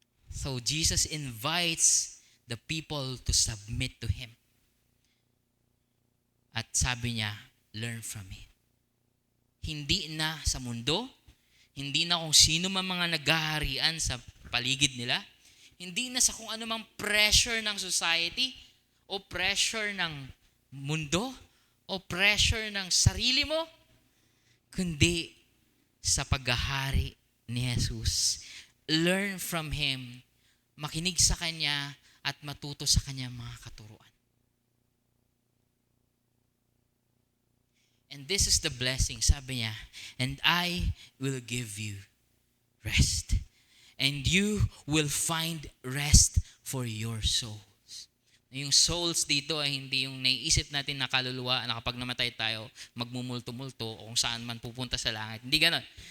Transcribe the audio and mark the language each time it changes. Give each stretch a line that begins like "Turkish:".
English: So Jesus invites the people to submit to Him.
Filipino: At sabi niya,
English: learn from me.
Filipino: Hindi na sa mundo, hindi na kung sino man mga naghaharian sa paligid nila, hindi na sa kung anumang pressure ng society o pressure ng mundo o pressure ng sarili mo, kundi sa paghahari ni Jesus.
English: Learn from Him,
Filipino: makinig sa Kanya at matuto sa Kanyang mga katuruan.
English: And this is the blessing,
Filipino: sabi niya,
English: and I will give you rest. And you will find rest for your souls.
Filipino: Yung souls dito ay hindi yung naiisip natin na kaluluwa na kapag namatay tayo, magmumulto-multo o kung saan man pupunta sa langit. Hindi ganon.